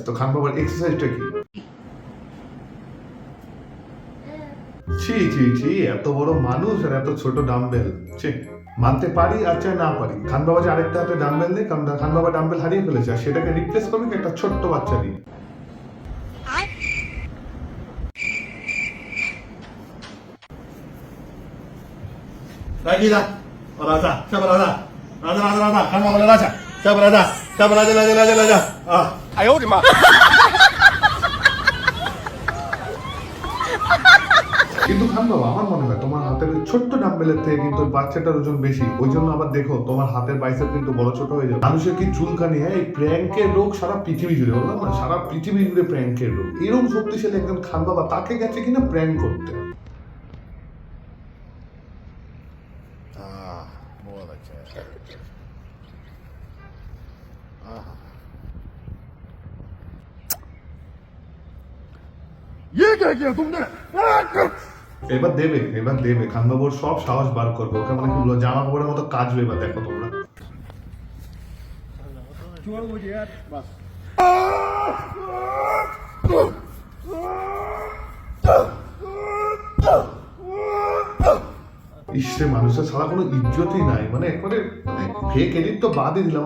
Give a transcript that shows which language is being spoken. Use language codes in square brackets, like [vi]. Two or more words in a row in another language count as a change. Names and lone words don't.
[bn] তো খান বাবার এক্সারসাইজটা কি? ছি ছি ছি, এত বড় মানুষ আর এত ছোট ডাম্বেল। ছি, মানতে পারি আর চাই না পারি, খান বাবা যে আরেকটা হাতে ডাম্বেল নেই, কারণ খান বাবা ডাম্বেল হারিয়ে ফেলেছে, আর সেটাকে রিপ্লেস করবে একটা ছোট্ট বাচ্চা দিয়ে। [ms] Raja, Raja, siapa Raja? Raja, kamu boleh Raja. Siapa Raja? Siapa Raja? Ah. [zh] 哎呦我的妈！ [bn] কিন্তু খান বাবা, আমার মনে হয় তোমার হাতের ওই ছোট্ট ডাম্বেলের থেকে কিন্তু বাচ্চাটার ওজন বেশি। ওই জন্য আবার দেখো তোমার হাতের বাইসেপ কিন্তু বড় ছোট হয়ে যাবে। মানুষের কি চুলকানি, হ্যাঁ এই প্র্যাঙ্কের রোগ সারা পৃথিবী জুড়ে, বললাম না সারা পৃথিবী জুড়ে প্র্যাঙ্কের রোগ। এরকম শক্তিশালী একজন খান বাবা, তাকে গেছে কিনা প্র্যাঙ্ক করতে। [en] Ah, more like that. [hi] ये क्या किया तुमने? [bn] এবার দেবে খান বাবুর সব সাহস বার করবে। ওকে মানে কি বলবো, জামা কাপড়ের মতো কাচবে। এবার দেখো তোমরা। ইসে মানুষের সারা কোনো ইজ্জতই নাই, মানে একবারে মানে [en] fake edit [bn] তো বাদই দিলাম।